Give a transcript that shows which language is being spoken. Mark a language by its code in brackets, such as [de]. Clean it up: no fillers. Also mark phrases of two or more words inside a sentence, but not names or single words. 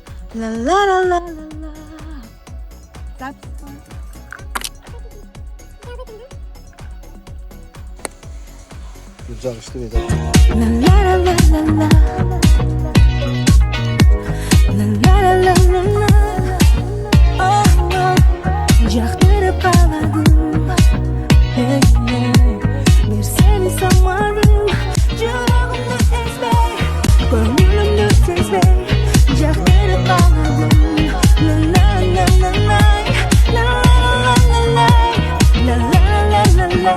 [tr] La la la la la la. Güzel işte bir de. La la la la la la. La la la la la la. [kk] Oh oh. Жақтырып қаладым. [tr] Hey hey. Bir seni sanmadım. [kk] Жүрегімді ezбей, көңілімді сезбей. Жақтырып қаладым. La la la la la. La la la la la. La la la la la.